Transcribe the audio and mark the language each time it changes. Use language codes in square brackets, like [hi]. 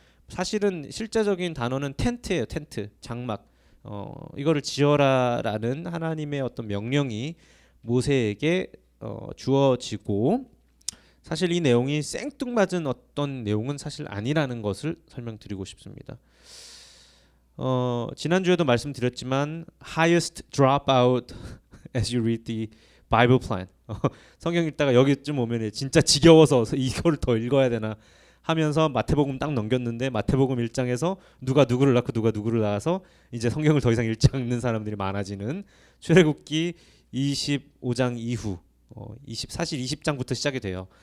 [ko] 사실은 실제적인 단어는 텐트예요. 텐트, 장막. 이거를 지어라라는 하나님의 어떤 명령이 모세에게 주어지고, 사실 이 내용이 생뚱맞은 어떤 내용은 사실 아니라는 것을 설명드리고 싶습니다. 지난주에도 말씀드렸지만 [en] highest dropout as you read the Bible plan. [ko] 성경 읽다가 여기쯤 오면 진짜 지겨워서 이거를 더 읽어야 되나 하면서 마태복음 딱 넘겼는데 마태복음 1장에서 누가 누구를 낳고 누가 누구를 낳아서 이제 성경을 더 이상 읽지 않는 사람들이 많아지는 출애굽기 25장 이후 사실 20장부터 시작이 돼요.